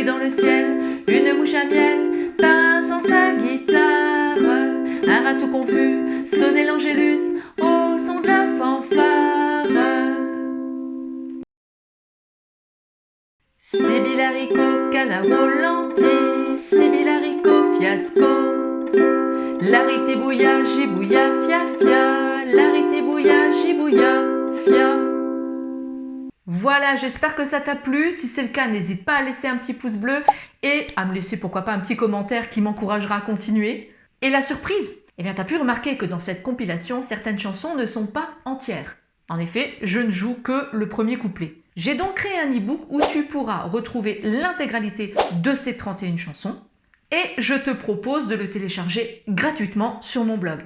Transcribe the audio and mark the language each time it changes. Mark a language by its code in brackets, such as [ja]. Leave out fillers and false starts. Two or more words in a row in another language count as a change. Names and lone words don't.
[fr] ciel, une mouche à miel pinçant sa guitare, un rat tout confus sonnait l'angélus au son de la fanfare. Sibylle haricot, canard au lentille, Sibylle haricot, fiasco. Laritibouilla, gibouilla, fia fia, laritibouilla, gibouilla, fia. Voilà, j'espère que ça t'a plu. Si c'est le cas, n'hésite pas à laisser un petit pouce bleu et à me laisser pourquoi pas un petit commentaire qui m'encouragera à continuer. Et la surprise, eh bien t'as pu remarquer que dans cette compilation, certaines chansons ne sont pas entières. En effet, je ne joue que le premier couplet. J'ai donc créé un e-book où tu pourras retrouver l'intégralité de ces 31 chansons et je te propose de le télécharger gratuitement sur mon blog.